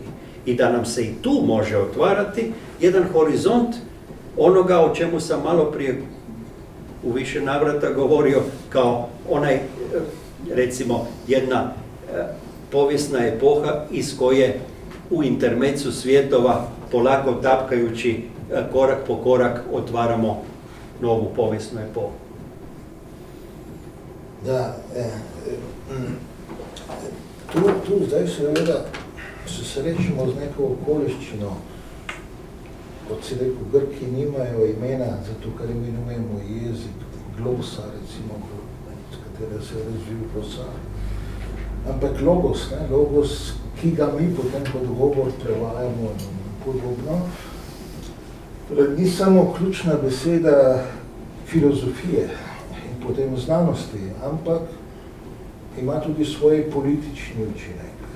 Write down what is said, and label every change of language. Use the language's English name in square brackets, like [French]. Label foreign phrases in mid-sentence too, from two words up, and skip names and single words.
[Croatian] I da nam se i tu može otvarati jedan horizont onoga o čemu sam malo prije u više navrata govorio, kao onaj, recimo, jedna povijesna epoha iz koje u intermecu svjetova, polako tapkajući korak po korak, otvaramo novu povijesnu epohu. [Slovenian] Da, tu zdaj seveda se srečamo z neko okoliščino, kot si rekel, Grki nimajo imena, zato ker imenujemo jezik, glosa, recimo, s katero se je razvil glosar. Ampak logos, ki ga mi potem kot govor prevajamo in podobno, ni samo ključna beseda filozofije in potem znanosti, ampak ima tudi svoj politični učinek.